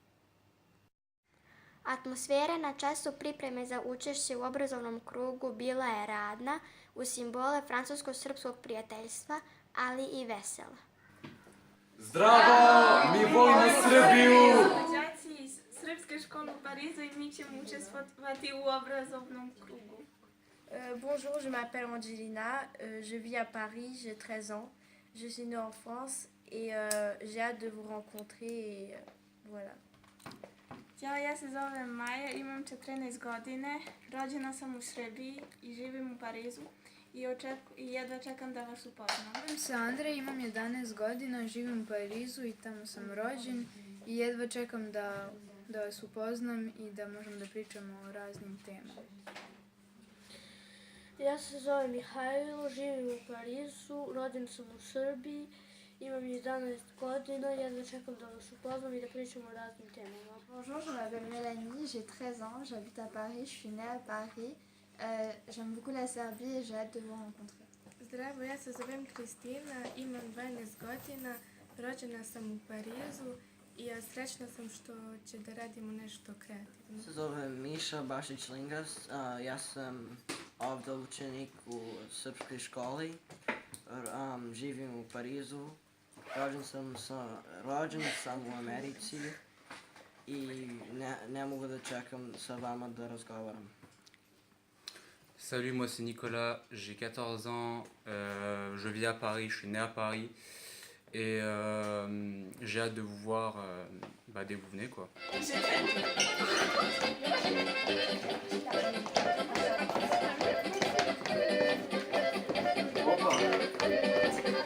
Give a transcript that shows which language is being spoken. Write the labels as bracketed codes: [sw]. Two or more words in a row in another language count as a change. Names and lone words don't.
[sr] Atmosfera na času pripreme za učešće u obrazovnom krugu bila je radna, uz simbole francusko-srpskog prijateljstva, ali i vesela. Zdravo! Mi volimo Srbiju! Đaci iz Srpske škole u Parizu i mi ćemo učestvovati u obrazovnom krugu. [fr] Bonjour, je m'appelle Angelina, je vis à Paris, j'ai 13 ans, je suis née en France et j'ai hâte de vous rencontrer et voilà. [sr] Ćao, ja se zovem Maja, imam 14 godine, rođena sam u Srbiji i živim u Parizu i jedva čekam da vas upoznam. Zovem se Andrej, imam 11 godina, živim u Parizu i tamo sam rođen i jedva čekam da vas upoznam i da možemo da pričamo o raznim temama. Ja se zovem Mihajlo, živim u Parizu, rođen sam u Srbiji, imam 11 godina, jedva čekam da vas upoznam i da pričamo o raznim temama. [fr] Bonjour, je m'appelle Mélanie, j'ai 13 ans, j'habite à Paris, je suis née à Paris. J'aime beaucoup la Serbie et j'ai hâte de vous rencontrer. [sr] Zdravo, ja se zovem Kristina, imam 12 godina, rođena sam u Parizu i srećna sam što će da radimo nešto kreativno. Se zovem Miša Bašić-Lingas, ja sam ovdje učenik u srpskoj školi, živim u Parizu, rođen sam u Americi i ne mogu da čekam sa vama da razgovaram. [fr] Salut, moi c'est Nicolas, j'ai 14 ans, je vis à Paris, je suis né à Paris et j'ai hâte de vous voir dès que vous venez quoi. [sr] Opa!